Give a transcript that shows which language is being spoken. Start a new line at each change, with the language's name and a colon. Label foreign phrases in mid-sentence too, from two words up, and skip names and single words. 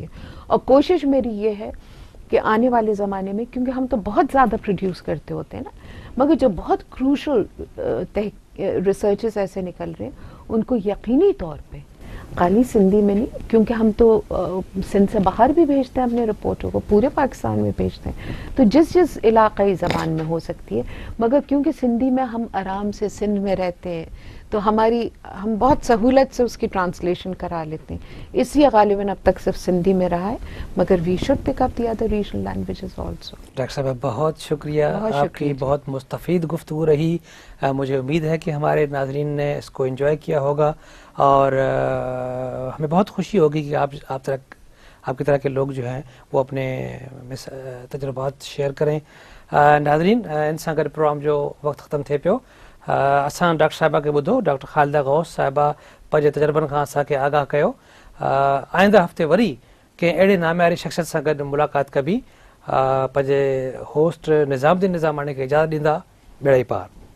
Urdu: اور کوشش میری یہ ہے کہ آنے والے زمانے میں, کیونکہ ہم تو بہت زیادہ پروڈیوس کرتے ہوتے ہیں نا, مگر جو بہت
English: crucial researches
Urdu: ایسے نکل رہے ہیں ان کو یقینی طور پہ خالی سندھی میں نہیں, کیونکہ ہم تو سندھ سے باہر بھی بھیجتے ہیں اپنے رپورٹوں کو, پورے پاکستان میں بھیجتے ہیں, تو جس علاقائی زبان میں ہو سکتی ہے. مگر کیونکہ سندھی میں ہم آرام سے سندھ میں رہتے ہیں تو ہم بہت سہولت سے اس کی ٹرانسلیشن کرا لیتے ہیں, اس لیے غالباً اب تک صرف سندھی میں رہا ہے, مگر
English: we should pick up the other regional languages also.
Urdu: ڈاکٹر صاحب بہت شکریہ, آپ کی بہت مستفید گفتگو رہی. مجھے امید ہے کہ ہمارے ناظرین نے اس کو انجوائے کیا ہوگا اور ہمیں بہت خوشی ہوگی کہ آپ کی طرح کے لوگ جو ہیں وہ اپنے تجربات شیئر کریں.
Sindhi: ناظرین, ان سان گڈ پروگرام جو وقت ختم تھے پیو. اساں ڈاکٹر صاحبہ کے ॿुधो, ڈاکٹر خالدہ غوث صاحبہ पंहिंजे तजर्बनि खां असांखे आगाह कयो. आईंदा हफ़्ते वरी कंहिं अहिड़े नाम्यारी शख़्सियत सां गॾु मुलाक़ात कबी. पंहिंजे होस्ट निज़ामुद्दीन निज़ामाणी खे इजाज़त ॾींदा. बेड़ा ई पार.